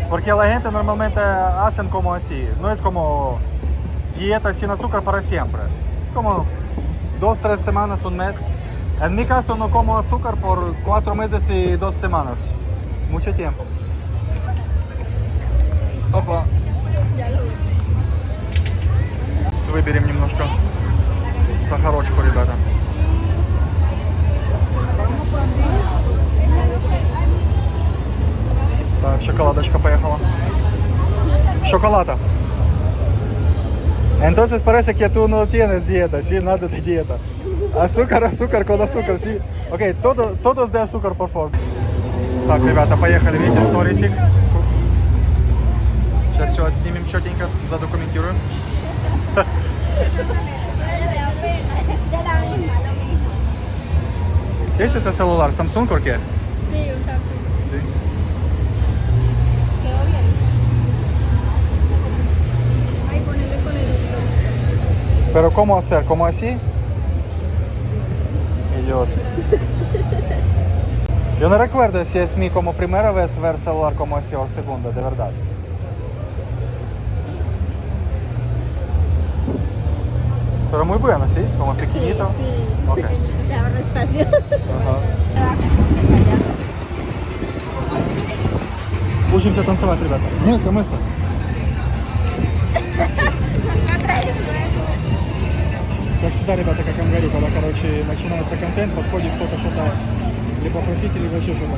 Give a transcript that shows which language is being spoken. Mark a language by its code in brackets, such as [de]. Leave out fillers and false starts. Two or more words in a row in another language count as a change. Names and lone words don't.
[es] Porque la gente normalmente hacen como así, no es como dieta sin azúcar para siempre. Como 2-3 semanas, un mes. En mi caso no como azúcar por 4 meses y 2 semanas. Mucho tiempo. Опа. Ya lo vi. [ru] Выберем немножко сахарочку, ребята. Так, шоколадочка поехала. Шоколада. [es] Entonces parece que tú no tienes dieta, sí, nada de dieta. Azúcar con azúcar, sí. Ok, todos de azúcar, por favor. [ru] Так, ребята, поехали, видите, сторисик. Сейчас все отснимем четенько, задокументируем. [es] ¿Este es el celular? ¿Samsung o qué? Sí, un Samsung. Sí. Quedó bien. Ay, ponerle con el lomito. Pero ¿cómo hacer? ¿Cómo así? Mi Dios. Yo no recuerdo si es mi como primera vez ver celular como así o segunda, de verdad. Pero muy bueno, ¿sí? Como pequeñito. Sí, Ok. pequeñito, te ahorra espacio. [ru] Ага. Учимся танцевать, ребята. Место. Как всегда, ребята, как я вам говорю, когда, короче, начинается контент, подходит кто-то что-то либо просить, либо еще что-то.